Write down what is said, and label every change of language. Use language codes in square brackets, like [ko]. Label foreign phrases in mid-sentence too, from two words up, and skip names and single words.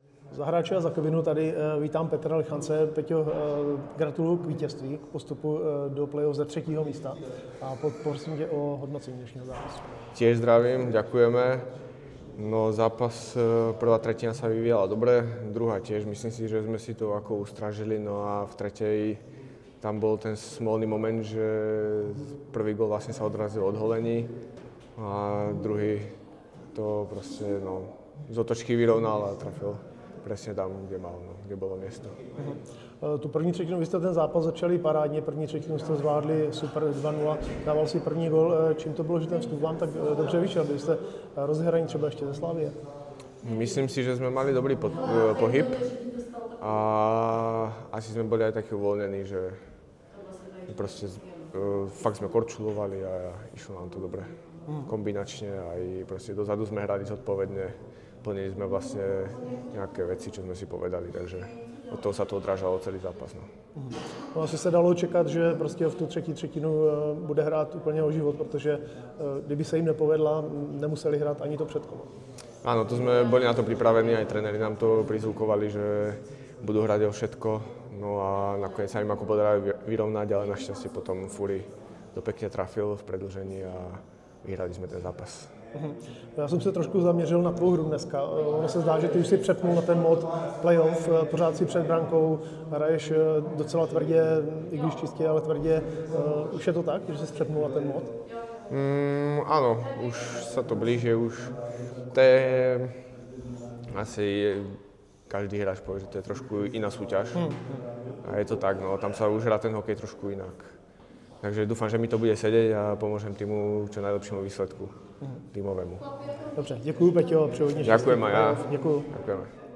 [cs] Za hráče a za kabinu tady vítám Petra Lichance. Peťo, gratuluju k vítězství, k postupu do play-off ze 3. místa a prosím tě o hodnocení dnešního zápasu. [sk] Tiež zdravím, ďakujeme. No zápas, prvá tretina sa vyvíjala dobre, druhá tiež, myslím si, že sme si to ako ustražili, no a v tretej tam bol ten smolný moment, že prvý gól vlastne sa odrazil od holení a druhý to proste z otočky vyrovnal a trafil presne tam, kde mal, [cs] kde bylo město. Tu první třetinu, vy jste ten zápas začali parádně, první třetinu jste zvládli super 2-0, dával si první gól. Čím to bylo, že ten vstup vám tak dobře vyšel? Byli jste rozhraní třeba ještě ze Slavie? [sk] Myslím si, že sme mali dobrý pohyb a asi sme boli aj takí uvoľnení, že proste fakt sme korčulovali a išlo nám to dobre. Kombinačne aj proste dozadu sme hrali zodpovedne. Plnili sme vlastne nejaké veci, čo sme si povedali, takže od toho sa to odrážalo celý zápas. [cs] No asi se dalo čekat, že prostě v tu třetí třetinu bude hrát úplně o život, protože kdyby se jim nepovedla, nemuseli hrát ani to předkolo. [sk] Áno, to sme boli na to pripravení, aj tréneri nám to prizvukovali, že budú hrať o všetko. No a nakoniec sa im ako podarilo vyrovnať, ale našťastie potom Fury to pekne trafil v predĺžení a vyhrali sme ten zápas. [cs] Já jsem se trošku zaměřil na tvou hru dneska. Ono se zdá, že ty už si přepnul na ten mod playoff, pořád si před brankou, hraješ docela tvrdě, i když čistě, ale tvrdě. Už je to tak, že jsi přepnul na ten mod? [sk] Áno, už sa to blíži, už to je asi každý hráč povie, že to je trošku iná súťaž. A je to tak, no, tam sa už hrá ten hokej trošku inak. Takže dúfam, že mi to bude sedieť a pomôžem týmu čo najlepšímu výsledku týmovému. [cs] Dobře, děkuju Peťo, přeju hodně štěstí. [sk] Ďakujem aj ja. [cs] Děkuju. [sk] Ďakujeme.